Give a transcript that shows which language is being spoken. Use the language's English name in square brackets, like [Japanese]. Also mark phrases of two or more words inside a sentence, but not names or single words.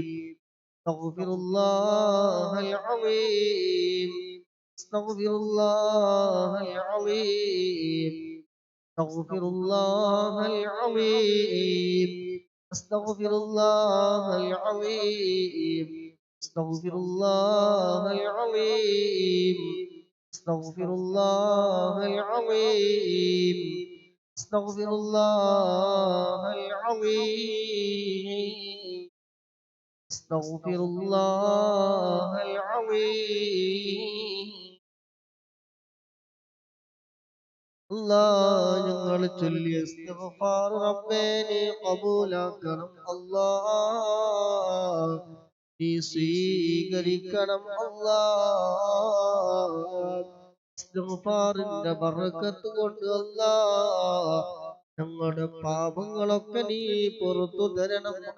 [Arabic] أستغفر الله العظيم أستغفر الله العظيم أستغفر الله العظيم أستغفر الله العظيم أستغفر الله العظيم أستغفر الله العظيم أستغفر الله العظيم أستغفر الله العظيم الله ഞങ്ങൾ [Malayalam] ചൊല്ലിയ ഇസ്തിഗ്ഫാർ റബ്ബേ നീ ഖബൂലാക്കണം അല്ലാഹ് നീ സ്വീകരിക്കണം അല്ലാഹ് ഇസ്തിഗ്ഫാറിന്റെ ബറക്കത്ത് കൊണ്ട് അല്ലാഹ് ഞങ്ങളുടെ പാപങ്ങളൊക്കെ നീ പുറത്തു തരണം